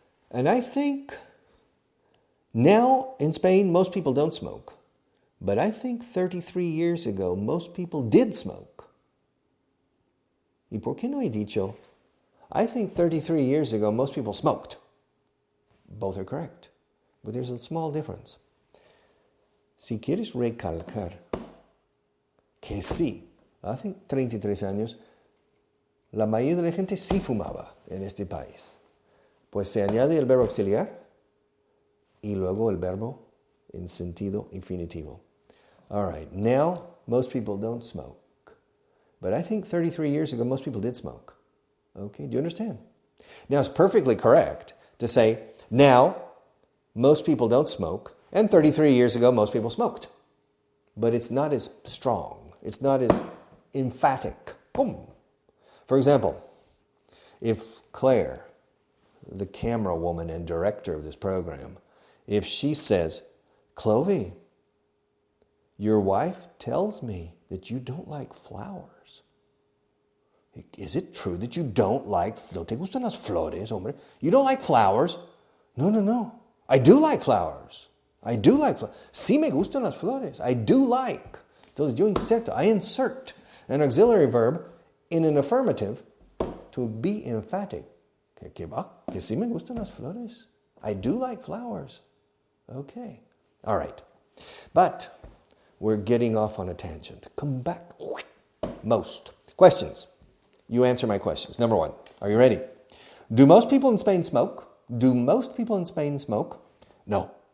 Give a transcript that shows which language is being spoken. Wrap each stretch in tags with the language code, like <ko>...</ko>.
<en>And I think now in Spain, most people don't smoke. But I think 33 years ago, most people did smoke. ¿Y por qué no he dicho? I think 33 years ago, most people smoked. Both are correct. But there's a small difference.</en> <es>Si quieres recalcar que sí, hace 33 años, la mayoría de la gente sí fumaba en este país. Pues se añade el verbo auxiliar y luego el verbo en sentido infinitivo.</es> <en>All right, now most people don't smoke. But I think 33 years ago, most people did smoke. Okay, do you understand? Now, it's perfectly correct to say, now, most people don't smoke, and 33 years ago, most people smoked. But it's not as strong. It's not as emphatic. Boom. For example, if Claire, the camera woman and director of this program, if she says, Clovey, your wife tells me that you don't like flowers. Is it true that you don't like, no te gustan las flores, hombre? You don't like flowers? No. I do like flowers. Sí me gustan las flores. I do like. Entonces I insert an auxiliary verb in an affirmative to be emphatic.</en> <es>Que sí me gustan las flores.</es> <en>I do like flowers. Okay. All right. But we're getting off on a tangent. Come back. Most. Questions. You answer my questions. Number 1. Are you ready? Do most people in Spain smoke? Do most people in Spain smoke? No.</en>